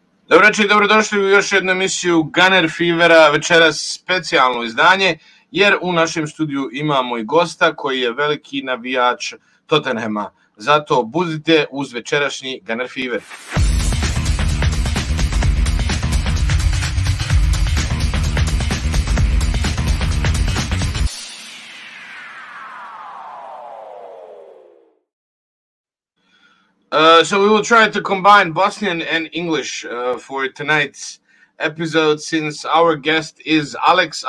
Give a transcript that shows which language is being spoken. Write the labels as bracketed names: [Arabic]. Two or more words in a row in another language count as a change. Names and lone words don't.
[Bosnian] Dobro večer i dobrodošli u još jednu emisiju Gunner Fevera, večeras specijalno izdanje, jer u našem studiju imamo i gosta koji je veliki navijač Tottenhama. Zato budite uz večerašnji Gunner Fever. [English] So we will try to combine Bosnian and English for tonight's episode, since our guest is Alex.